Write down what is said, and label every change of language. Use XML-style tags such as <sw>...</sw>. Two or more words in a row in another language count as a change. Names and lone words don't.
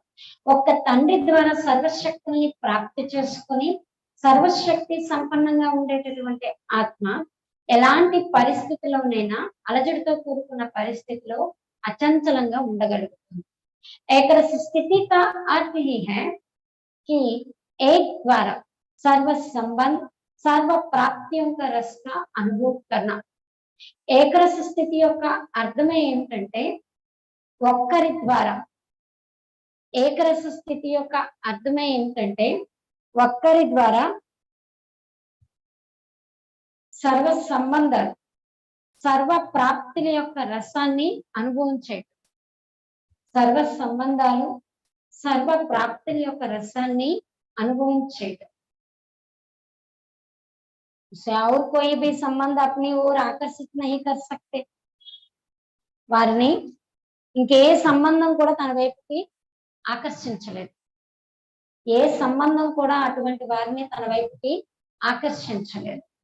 <te>ఒక్క తండ్రి ద్వారా సర్వశక్తుల్ని ప్రాప్తి చేసుకొని సర్వశక్తి సంపన్నంగా ఉండేటటువంటి ఆత్మ ఎలాంటి పరిస్థితిలోనైనా, అలజడితో కూడుకున్న పరిస్థితిలో అచంచలంగా ఉండగలుగుతుంది.</te> <hi>ఏకరస స్థితి का अर्थ ही है कि एक द्वारा सर्व संबंध, सर्व प्राप्तियों का रस का अनुभव करना.</hi> <te>ఏకరస స్థితి యొక్క అర్థమే ఏమిటంటే, ఒక్కరి ద్వారా, ఏకరస స్థితి యొక్క అర్థమే ఏమిటంటే ఒక్కరి ద్వారా సర్వ సంబంధాలు, సర్వ ప్రాప్తుల యొక్క రసాన్ని అనుభవించేయటం. సర్వ సంబంధాలు, సర్వ ప్రాప్తుల యొక్క రసాన్ని అనుభవించేయటం.</te> <hi>और कोई भी संबंध अपनी ओर आकर्षित नहीं कर सकते.</hi> <te>వారిని ఇంకే సంబంధం కూడా తన వైపుకి ఆకర్షించలేదు. ఏ సంబంధం కూడా అటువంటి వారిని తన వైపుకి ఆకర్షించలేదు.</te>